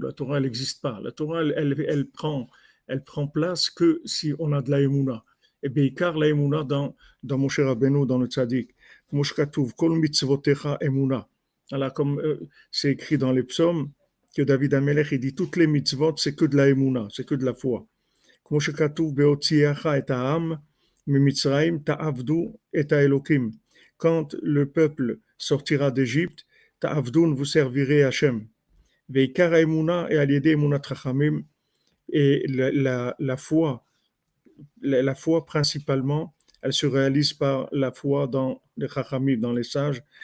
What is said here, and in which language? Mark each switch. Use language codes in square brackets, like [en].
[fr] La Torah, elle n'existe pas. La Torah, elle prend place que si on a de la Emouna. Et bien, car la Emouna dans Moshe Rabbeinu, dans le Tzadik. Moshe Katuv, [he] Kol mitzvotecha Emouna. [fr] Voilà, comme c'est écrit dans les psaumes, que David Amelech, il dit toutes les mitzvot, c'est que de la Emouna, c'est que de la foi. [he] כמו שכתוב בהוציאך את העם ממצרים תעבדו את האלוקים. [fr] Quand le peuple sortira d'Égypte, ta'avdoun, vous servirez Hachem. [he] Veikar haemuna et al-yedei emunat chachamim, [fr] et la foi principalement, elle se réalise par la foi dans les chachamim, dans les sages.